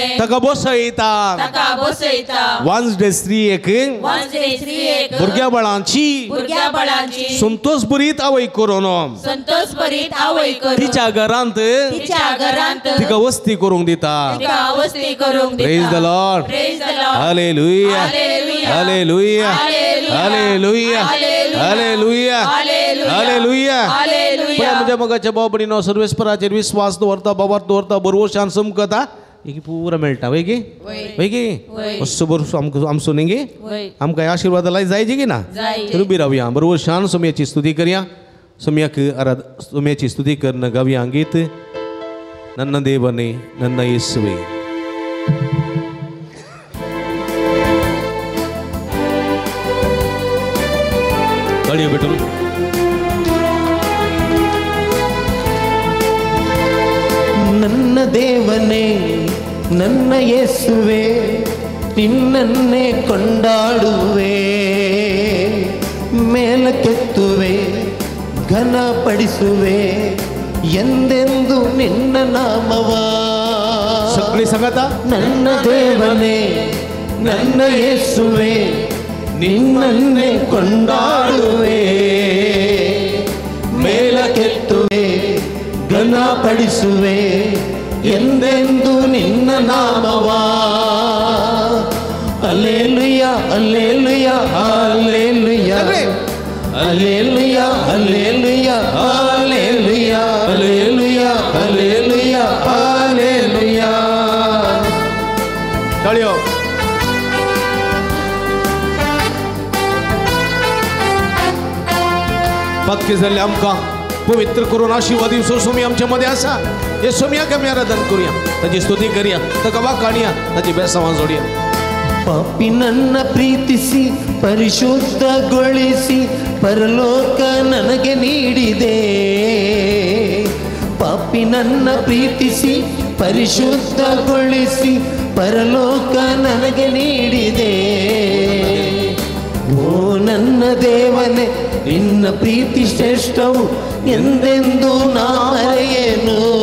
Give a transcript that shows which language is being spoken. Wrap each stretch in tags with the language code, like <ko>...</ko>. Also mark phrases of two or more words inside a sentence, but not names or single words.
<kok>ताका बसयता ताका बसयता वांजडे स्त्रियेक वांजडे स्त्रियेक भुरग्या बाळांची भुरग्या बाळांची संतोष बरीत आवय करून संतोष भरीत आवय करून तिच्या घरांत तिच्या घरांत तिका वस्ती करूंक दिता तिका अवस्थी करूंक दिता</kok> <en>Praise the Lord Praise the Lord.</en> <kok>हालेलुया</kok> <en>Hallelujah.</en> <kok>हालेलुया</kok> <en>Hallelujah.</en> <kok>हालेलुया</kok> <en>Hallelujah.</en> <kok>हालेलुया</kok> <en>Hallelujah.</en> <kok>हालेलुया</kok> <en>Hallelujah.</en> <kok>पण म्हज्या मोगाच्या बाबडीनो सर्वेस्पराचेर विश्वास दवरता बाबार दवरता बरोवशान समकता एक पुरा मेळटा वय गे वय गे असो बरो आमचो न्ही गे वय. आमकां आशीर्वाद लाय जायचे गे ना जाय. तर उबी रावया बरोवशान सोम्याची स्तुती करया सोम्याक सोम्याची स्तुती करन गावया गीत</kok> <kn>ನನ್ನ ದೇವನೇ ನನ್ನ ಯೇಸುವೆ ಕಳಿಯೋ ಬಿಟ್ಟು ನನ್ನ ದೇವನೇ ನನ್ನ ಯೇಸುವೆ ನಿನ್ನನ್ನೇ ಕೊಂಡಾಡುವೆ ಮೇಲಕ್ಕೆತ್ತುವೆ ಘನಪಡಿಸುವೆ ಎಂದೆಂದು ನಿನ್ನ ನಾಮವ</kn> <kok>सगळी सांगता</kok> <kn>ನನ್ನ ದೇವನೇ ನನ್ನ ಯೇಸುವೆ ನಿನ್ನನ್ನೇ ಕೊಂಡಾಡುವೆ ಮೇಲಕ್ಕೆತ್ತುವೆ ಘನಪಡಿಸುವೆ ಎಂದೆಂದು ನಿನ್ನ ನಾಮವ ಅಲ್ಲೇಲುಯ ಅಲ್ಲೇಲುಯ ಅಲ್ಲೇಲುಯ ಅಲ್ಲೇಲುಯ ಅಲ್ಲೇಲುಯ ಅಲ್ಲೇಲುಯ ಅಲ್ಲೇಲುಯ ಅಲ್ಲೇಲುಯ ಅಲ್ಲೇಲುಯ</kn> <kok>ಕಳಿಯೋ पक्के झाले आमकां पवित्र करून आशिर्वाद दिवचो सोमी आमच्या मध्ये आसा हे सोम्याक आमी आराधन करूया ताची स्तुती करया ताका वाखाणया ताची बेसांवां जोडया</kok> <kn>ಪಾಪಿ ನನ್ನ ಪ್ರೀತಿಸಿ ಪರಿಶುದ್ಧಗೊಳಿಸಿ ಪರಲೋಕ ನನಗೆ ನೀಡಿದೆ ಪಾಪಿ ನನ್ನ ಪ್ರೀತಿಸಿ ಪರಿಶುದ್ಧಗೊಳಿಸಿ ಪರಲೋಕ ನನಗೆ ನೀಡಿದೆ ಓ ನನ್ನ ದೇವನೇ ನಿನ್ನ ಪ್ರೀತಿ ಶ್ರೇಷ್ಠವು ಎಂದೆಂದು ನಾ ಮರೆಯೇನು</kn>